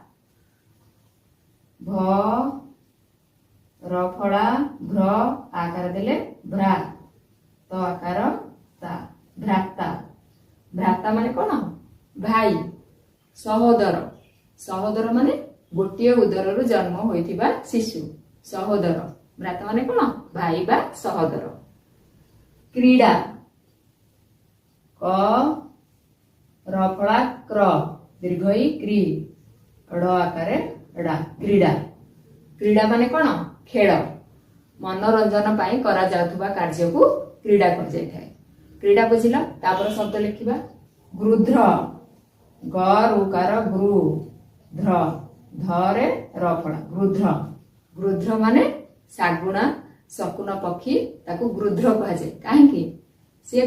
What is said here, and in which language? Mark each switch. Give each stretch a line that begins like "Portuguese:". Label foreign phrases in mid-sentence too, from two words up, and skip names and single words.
Odia: ଭ ରଫଳା ଭ୍ର ଆକାର ଦେଲେ ଭ୍ରା ତ ଆକାର ତା ଭ୍ରାତା ଭ୍ରାତା ମାନେ କଣ ଭାଇ ସହୋଦର ସହୋଦର ମାନେ ଗୋଟିଏ ଉଦର ରୁ ଜନ୍ମ ହୋଇଥିବା ଶିଶୁ ସହୋଦର ଭ୍ରାତା ମାନେ କଣ ଭାଇ ବା ସହୋଦର କ୍ରୀଡ଼ା କ ରଫଳା କ୍ର ଦୀର୍ଘଈ କ୍ରୀ ଡ ଆକାରେ ଡା କ୍ରୀଡ଼ା କ୍ରୀଡ଼ା ମାନେ କଣ ଖେଳ ମନୋରଞ୍ଜନ ପାଇଁ କରା ଯାଉଥିବା କାର୍ଯ୍ୟ କୁ କ୍ରୀଡ଼ା କୁହା ଯାଇ ଥାଏ କ୍ରୀଡ଼ା ବୁଝିଲ ତା ପର ଶବ୍ଦ ଲେଖିବା ଗୃଧ୍ର ଗ ରୁକାର ଗୃ ଧ୍ର ଧରେ ରଫଳା ଗୃଧ୍ର ଗୃଧ୍ର ମାନେ ଶାଗୁଣା ଶକୁନ ପକ୍ଷୀ ତାକୁ ଗୃଧ୍ର କୁହା ଯାଏ କାହିଁକି ନା ସେ